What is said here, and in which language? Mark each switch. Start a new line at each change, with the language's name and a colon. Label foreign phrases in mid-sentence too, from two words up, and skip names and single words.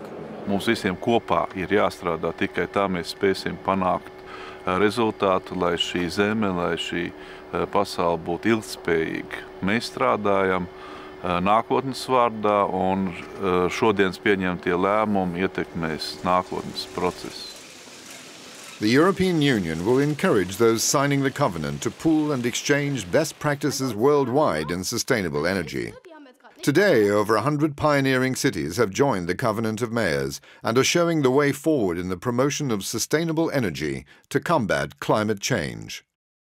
Latvian: Mums visiem kopā ir jāstrādā, tikai tā mēs spēsim panākt rezultātu, lai šī zeme, lai šī pasaule būtu ilgtspējīga. Mēs strādājam nākotnes vārdā, un šodienas pieņemtie lēmumi ietekmēs nākotnes procesu.
English: The European Union will encourage those signing the covenant to pool and exchange best practices worldwide in sustainable energy. Today, over 100 pioneering cities have joined the Covenant of Mayors and are showing the way forward in the promotion of sustainable energy to combat climate change.